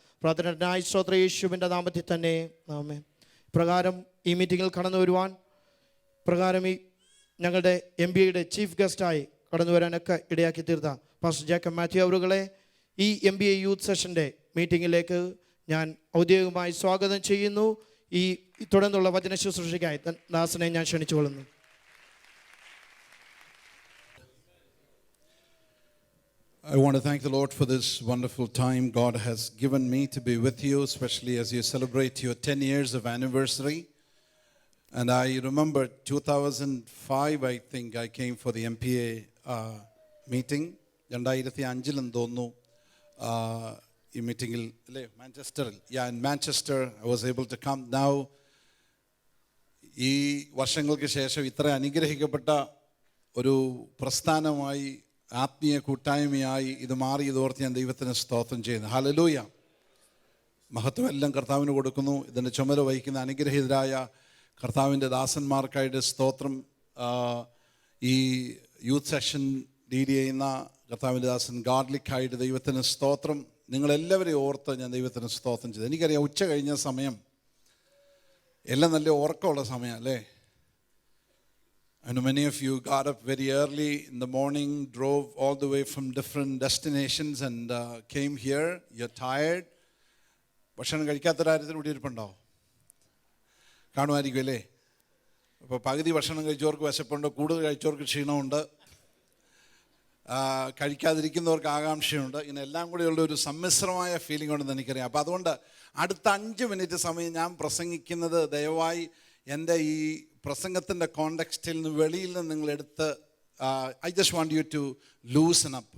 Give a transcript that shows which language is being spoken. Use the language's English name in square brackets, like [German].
[Malayalam] പ്രാർത്ഥനയായി സ്തോത്രം യേശുവിൻ്റെ നാമത്തിൽ തന്നെ ആമേൻ. പ്രകാരം ഈ മീറ്റിങ്ങിൽ കടന്നു വരുവാൻ, പ്രകാരം ഈ ഞങ്ങളുടെ MBAയുടെ ചീഫ് ഗസ്റ്റായി കടന്നു വരാനൊക്കെ ഇടയാക്കി തീർത്ത പാസ്റ്റർ ജേക്കബ് മാത്യു അവരുകളെ ഈ MBA യൂത്ത് സെഷൻ്റെ മീറ്റിങ്ങിലേക്ക് ഞാൻ ഔദ്യോഗികമായി സ്വാഗതം ചെയ്യുന്നു. ഈ തുടർന്നുള്ള വചന ശുശ്രൂഷയ്ക്കായി ദാസനെ ഞാൻ ക്ഷണിച്ചുകൊള്ളുന്നു. [English] I want to thank the Lord for this wonderful time God has given me to be with you, especially as you celebrate your 10 years of anniversary. And I remember 2005, I think, I came for the MPA meeting. [Malayalam] 2005 എന്ന് തോന്നുന്നു ഈ മീറ്റിങ്ങിൽ അല്ലേ, മാഞ്ചസ്റ്ററിൽ. [English] in Manchester I was able to come. [Malayalam] Now ഈ വർഷങ്ങൾക്ക് ശേഷം ഇത്ര അനുഗ്രഹിക്കപ്പെട്ട ഒരു പ്രസ്ഥാനമായി, ആത്മീയ കൂട്ടായ്മയായി ഇത് മാറിയതോർത്ത് ഞാൻ ദൈവത്തിന് സ്തോത്രം ചെയ്യുന്നു. ഹല്ലേലൂയ. മഹത്വം എല്ലാം കർത്താവിന് കൊടുക്കുന്നു. ഇതിൻ്റെ ചുമതല വഹിക്കുന്ന അനുഗ്രഹീതരായ കർത്താവിൻ്റെ ദാസന്മാർക്കായിട്ട് സ്തോത്രം. ഈ യൂത്ത് സെഷൻ ലീഡ് ചെയ്യുന്ന കർത്താവിൻ്റെ ദാസൻ ഗാഡ്ലിക്കായിട്ട് ദൈവത്തിന് സ്തോത്രം. നിങ്ങളെല്ലാവരെയും ഓർത്ത് ഞാൻ ദൈവത്തിന് സ്തോത്രം ചെയ്തു. എനിക്കറിയാം ഉച്ച കഴിഞ്ഞ സമയം എല്ലാം നല്ല ഉറക്കമുള്ള സമയം അല്ലേ. [English] I know many of you got up very early in the morning, drove all the way from different destinations and came here. You're tired. [Malayalam] ഭക്ഷണം കഴിക്കാത്ത കാര്യത്തിൽ ഇവിടെ ഇരിപ്പുണ്ടാവും, കാണുമായിരിക്കും അല്ലേ. അപ്പോൾ പകുതി ഭക്ഷണം കഴിച്ചവർക്ക് വിശപ്പുണ്ട്, കൂടുതൽ കഴിച്ചവർക്ക് ക്ഷീണമുണ്ട്, കഴിക്കാതിരിക്കുന്നവർക്ക് ആകാംക്ഷയുണ്ട്. ഇങ്ങനെ എല്ലാം കൂടെയുള്ള ഒരു സമ്മിശ്രമായ ഫീലിംഗ് ഉണ്ടെന്ന് എനിക്കറിയാം. അപ്പോൾ അതുകൊണ്ട് അടുത്ത 5 മിനിറ്റ് സമയം ഞാൻ പ്രസംഗിക്കുന്നത് ദയവായി എൻ്റെ ഈ പ്രസംഗത്തിൻ്റെ കോണ്ടെക്സ്റ്റിൽ നിന്ന് വെളിയിൽ നിന്ന് നിങ്ങളെടുത്ത് [English] I just want you to loosen up.